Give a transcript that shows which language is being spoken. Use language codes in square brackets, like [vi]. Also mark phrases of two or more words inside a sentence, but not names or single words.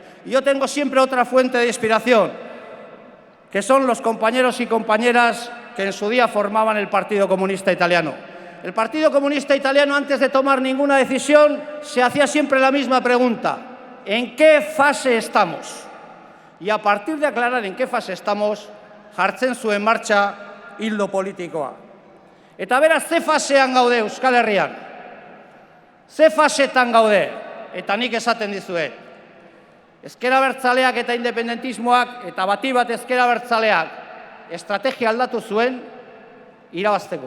[es] Y yo tengo siempre otra fuente de inspiración, que son los compañeros y compañeras que en su día formaban el Partido Comunista Italiano. El Partido Comunista Italiano, antes de tomar ninguna decisión, se hacía siempre la misma pregunta: ¿en qué fase estamos? Y a partir de aclarar en qué fase estamos, [eu] jartzen zuen [es] marcha hildo [eu] politikoa. Eta beraz, ze fasean gaude Euskal Herrian? Ze fasetan gaude? Eta nik esaten dizuet. Ezker Abertzaleak eta independentismoak, eta bati bat Ezker Abertzaleak estrategia aldatu zuen irabazteko.